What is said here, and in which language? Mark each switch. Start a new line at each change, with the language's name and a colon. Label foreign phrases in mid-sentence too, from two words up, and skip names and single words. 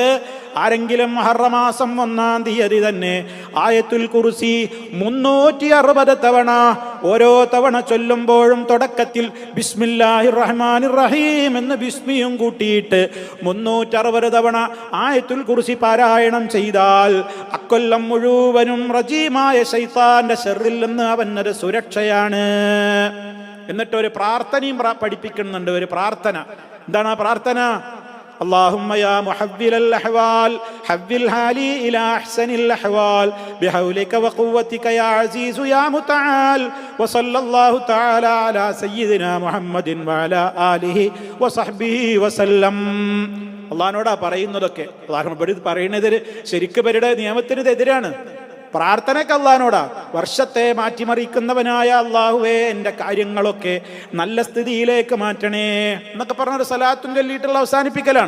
Malayalam: ആരെങ്കിലും മുഹറം മാസം 1-ാം തീയതി തന്നെ
Arabic: آية الكرسي
Malayalam: 360 തവണ ഓരോ തവണ ചൊല്ലുമ്പോഴും തുടക്കത്തിൽ
Arabic: بسم الله الرحمن الرحيم
Malayalam: എന്ന് ബിസ്മിയും കൂട്ടിയിട്ട് 360 തവണ
Arabic: آية الكرسي
Malayalam: പാരായണം ചെയ്താൽ അക്കൊല്ലം മുഴുവനും റജീമായ ശൈത്താന്റെ ശർറിൽ നിന്ന് അവനൊരു സുരക്ഷയാണ്. എന്നിട്ട് ഒരു പ്രാർത്ഥനയും പഠിപ്പിക്കുന്നുണ്ട്. ഒരു പ്രാർത്ഥന. എന്താണ് ആ പ്രാർത്ഥന?
Arabic: اللهم يا محول الأحوال حول حالي إلى أحسن الأحوال بحولك وقوتك يا عزيز يا متعال وصلى الله تعالى على سيدنا محمد وعلى آله وصحبه وسلم.
Malayalam: അള്ളാഹിനോടാ പറയുന്നതൊക്കെ. അള്ളാഹു പറയുന്നത് ശരിക്ക് പേരുടെ നിയമത്തിന് എതിരാണ്. പ്രാർത്ഥനയ്ക്ക് അള്ളാഹിനോടാ. വർഷത്തെ മാറ്റിമറിക്കുന്നവനായ അള്ളാഹുവേ, എൻ്റെ കാര്യങ്ങളൊക്കെ നല്ല സ്ഥിതിയിലേക്ക് മാറ്റണേ എന്നൊക്കെ പറഞ്ഞൊരു സലാത്തും ചൊല്ലിയിട്ടുള്ള അവസാനിപ്പിക്കലാണ്.